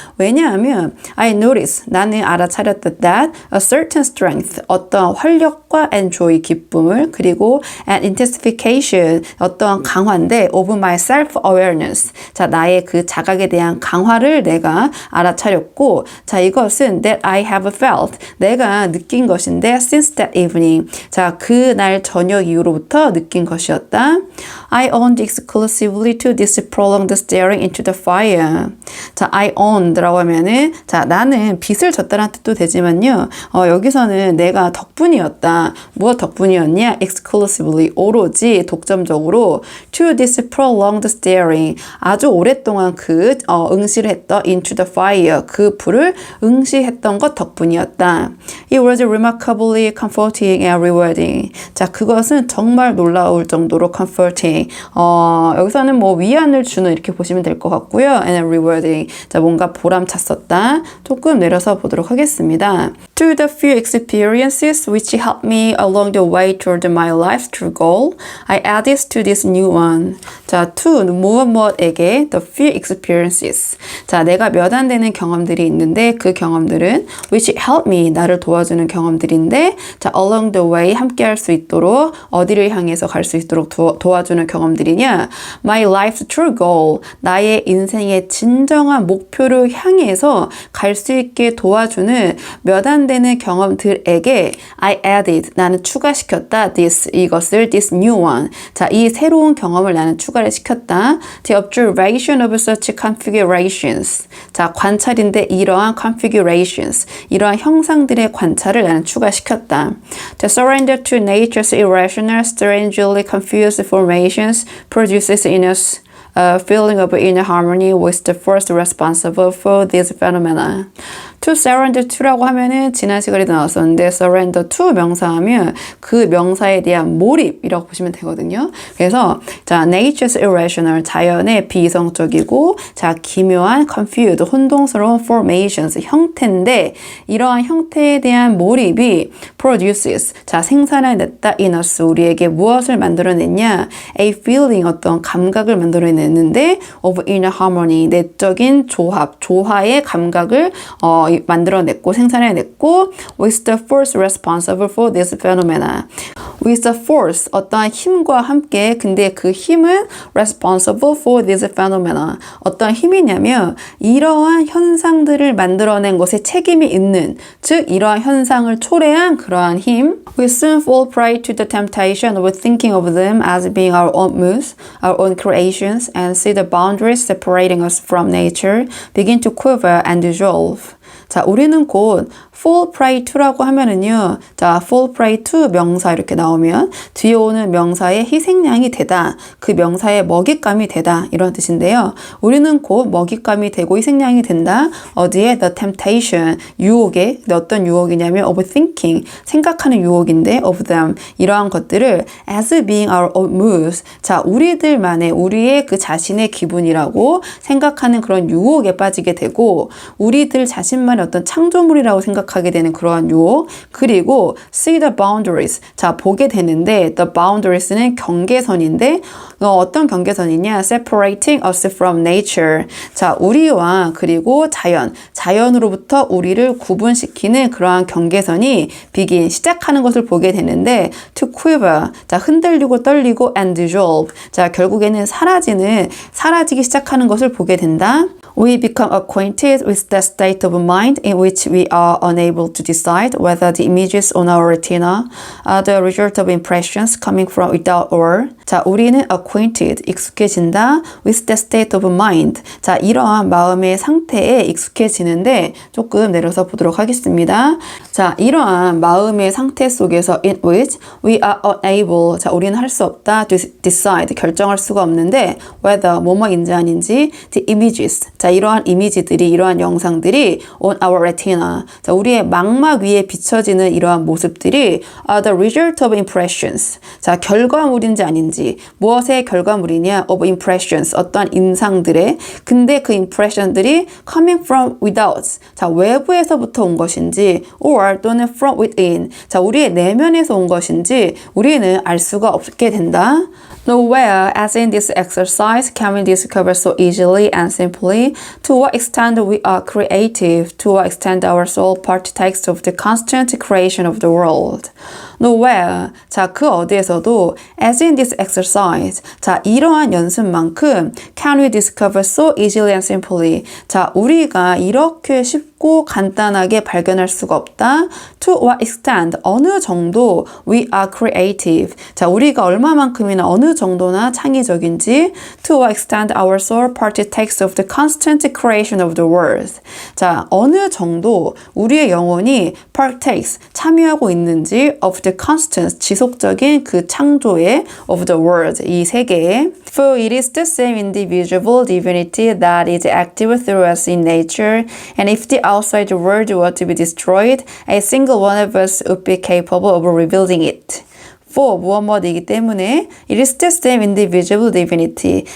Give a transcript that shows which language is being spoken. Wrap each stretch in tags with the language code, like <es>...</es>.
<ko>왜냐하면,</ko> <en>I noticed,</en> <ko>나는 알아차렸다</ko> <en>that a certain strength,</en> <ko>어떠한 활력과</ko> <en>and joy,</en> <ko>기쁨을, 그리고</ko> <en>an intensification,</en> <ko>어떠한 강화인데,</ko> <en>of my self-awareness,</en> <ko>자, 나의 그 자각에 대한 강화를 내가 알아차렸고 자 이것은</ko> <en>that I have felt</en> <ko>내가 느낀 것인데</ko> <en>since that evening</en> <ko>자 그날 저녁 이후로부터 느낀 것이었다.</ko> <en>I owned exclusively to this prolonged staring into the fire.</en> <ko>자</ko> <en>I owned</en> <ko>라고 하면은 자 나는 빚을 졌다는 뜻도 되지만요 여기서는 내가 덕분이었다. 무엇 덕분이었냐?</ko> <en>exclusively</en> <ko>오로지 독점적으로</ko> <en>to this prolonged staring</en> <ko>아주 오랫동안 그 응시를 했던</ko> <en>into the fire</en> <ko>그 불을 응시했던 것 덕분이었다.</ko> <en>It was remarkably comforting and rewarding.</en> <ko>자 그것은 정말 놀라울 정도로</ko> <en>comforting.</en> <ko>여기서는 뭐 위안을 주는 이렇게 보시면 될 것 같고요.</ko> <en>And rewarding.</en> <ko>자 뭔가 보람찼었다. 조금 내려서 보도록 하겠습니다.</ko> <en>To the few experiences which helped me along the way toward my life's true goal, I added to this new one. 자, to</en> <ko>무엇에게</ko> <en>the few experiences.</en> <ko>자, 내가 몇 안 되는 경험들이 있는데 그 경험들은</ko> <en>which helped me</en> <ko>나를 도와주는 경험들인데 자,</ko> <en>along the way</en> <ko>함께 할 수 있도록 어디를 향해서 갈 수 있도록 도와주는 경험들이냐?</ko> <en>My life's true goal.</en> <ko>나의 인생의 진정한 목표를 향해서 갈 수 있게 도와주는 몇 안 되는 경험들에게</ko> <en>I added</en> <ko>나는 추가시켰다 this 이것을</ko> <en>this new one</en> <ko>자 이 새로운 경험을 나는 추가를 시켰다</ko> <en>the observation of such configurations</en> <ko>자 관찰인데 이러한 configurations 이러한 형상들의 관찰을 나는 추가시켰다</ko> <en>the surrender to nature's irrational strangely confused formations produces in us a feeling of inner harmony with the force responsible for these phenomena. To surrender to</en> <ko>라고 하면은 지난 시간에도 나왔었는데</ko> <en>surrender to</en> <ko>명사하면 그 명사에 대한 몰입이라고 보시면 되거든요. 그래서 자</ko> <en>nature's irrational</en> <ko>자연의 비이성적이고 자 기묘한 confused 혼동스러운 formations 형태인데 이러한 형태에 대한 몰입이</ko> <en>produces</en> <ko>자 생산해냈다</ko> <en>in us</en> <ko>우리에게 무엇을 만들어냈냐</ko> <en>a feeling</en> <ko>어떤 감각을 만들어냈는데</ko> <en>of inner harmony</en> <ko>내적인 조합 조화의 감각을 만들어냈고 생산해냈고</ko> <en>with the force responsible for this phenomena with the force,</en> <ko>어떠한 힘과 함께, 근데 그 힘은</ko> <en>responsible for this phenomena.</en> <ko>어떤 힘이냐면 이러한 현상들을 만들어낸 것에 책임이 있는, 즉 이러한 현상을 초래한 그러한 힘.</ko> <en>We soon fall prey to the temptation of thinking of them as being our own moods, our own creations, and see the boundaries separating us from nature begin to quiver and dissolve.</en> <ko>자, 우리는 곧</ko> <en>fall prey to</en> <ko>라고 하면은요. 자,</ko> <en>fall prey to</en> <ko>명사 이렇게 나오면 뒤에 오는 명사의 희생양이 되다. 그 명사의 먹잇감이 되다. 이런 뜻인데요. 우리는 곧 먹잇감이 되고 희생양이 된다. 어디에?</ko> <en>The temptation,</en> <ko>유혹에. 어떤 유혹이냐면</ko> <en>of thinking,</en> <ko>생각하는 유혹인데</ko> <en>of them,</en> <ko>이러한 것들을</ko> <en>as being our own moods.</en> <ko>자, 우리들만의, 우리의 그 자신의 기분이라고 생각하는 그런 유혹에 빠지게 되고 우리들 자신만의 어떤 창조물이라고 생각하게 되는 그러한 유혹. 그리고</ko> <en>see the boundaries.</en> <ko>자, 보게 되는데</ko> <en>the boundaries</en> <ko>는 경계선인데 어떤 경계선이냐?</ko> <en>separating us from nature.</en> <ko>자, 우리와 그리고 자연으로부터 우리를 구분시키는 그러한 경계선이</ko> <en>begin,</en> <ko>시작하는 것을 보게 되는데</ko> <en>to quiver.</en> <ko>자, 흔들리고 떨리고</ko> <en>and dissolve.</en> <ko>자, 결국에는 사라지기 시작하는 것을 보게 된다.</ko> <en>We become acquainted with the state of mind in which we are unable to decide whether the images on our retina are the result of impressions coming from without or.</en> <ko>자, 우리는</ko> <en>acquainted,</en> <ko>익숙해진다</ko> <en>with the state of mind.</en> <ko>자, 이러한 마음의 상태에 익숙해지는데 조금 내려서 보도록 하겠습니다. 자, 이러한 마음의 상태 속에서</ko> <en>in which we are unable.</en> <ko>자, 우리는 할 수 없다.</ko> <en>to decide,</en> <ko>결정할 수가 없는데</ko> <en>whether,</en> <ko>뭐뭐인지 아닌지</ko> <en>the images.</en> <ko>자, 이러한 이미지들이, 이러한 영상들이</ko> <en>on our retina.</en> <ko>자, 우리의 망막 위에 비춰지는 이러한 모습들이</ko> <en>are the result of impressions.</en> <ko>자, 결과물인지 아닌지. 무엇의 결과물이냐?</ko> <en>of impressions.</en> <ko>어떠한 인상들의. 근데 그</ko> <en>impression들이 coming from without.</en> <ko>자, 외부에서부터 온 것인지</ko> <en>or</en> <ko>또는</ko> <en>from within.</en> <ko>자, 우리의 내면에서 온 것인지 우리는 알 수가 없게 된다.</ko> <en>Nowhere, as in this exercise, can we discover so easily and simply to what extent we are creative, to what extent our soul partakes of the constant creation of the world. Nowhere, 자,</en> <ko>그 어디에서도</ko> <en>as in this exercise, 자, 이러한 연습만큼 can we discover so easily and simply.</en> <ko>자, 우리가 이렇게 쉽고 간단하게 발견할 수가 없다.</ko> <en>To what extent,</en> <ko>어느 정도</ko> <en>we are creative. 자,</en> <ko>우리가 얼마만큼이나 어느 정도나 창의적인지</ko> <en>to what extent our soul partakes of the constant creation of the world.</en> <ko>자, 어느 정도 우리의 영혼이</ko> <en>partakes,</en> <ko>참여하고 있는지</ko> <en>of the constant,</en> <ko>지속적인 그 창조의</ko> <en>of the world,</en> <ko>이 세계에.</ko> <en>For it is the same indivisible divinity that is active through us in nature, and if the outside world were to be destroyed, a single one of us would be capable of rebuilding it. for</en> <ko>무엇이기 때문에</ko> <en>it is the same indivisible divinity.</en>